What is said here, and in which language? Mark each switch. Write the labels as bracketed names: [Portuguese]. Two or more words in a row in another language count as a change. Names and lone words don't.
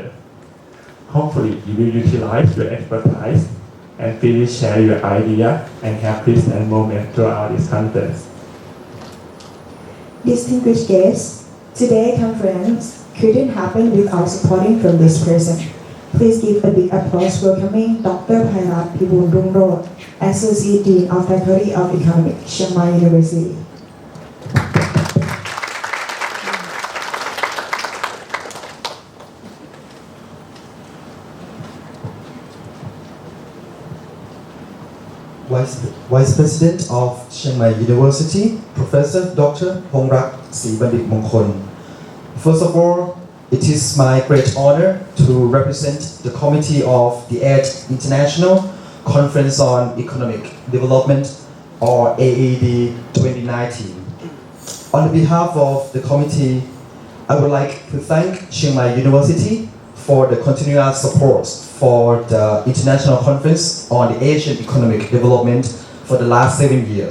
[English] Hopefully, you will utilize your expertise and freely share your idea and have pleasant moments throughout this conference. Distinguished guests, today's conference couldn't happen without supporting from this person. Please give a big applause welcoming Dr. Phairat Pibul Rungrod, Associate Dean of Faculty of Economics, Chiang Mai University. Vice President of Chiang Mai University, Professor Dr. Pongrat Sibandit Mongkol. First of all, it is my great honor to represent the committee of the 8th International Conference on Economic Development, or AED 2019. On behalf of the committee, I would like to thank Chiang Mai University for the continuous support for the International Conference on the Asian Economic Development for the last 7 years.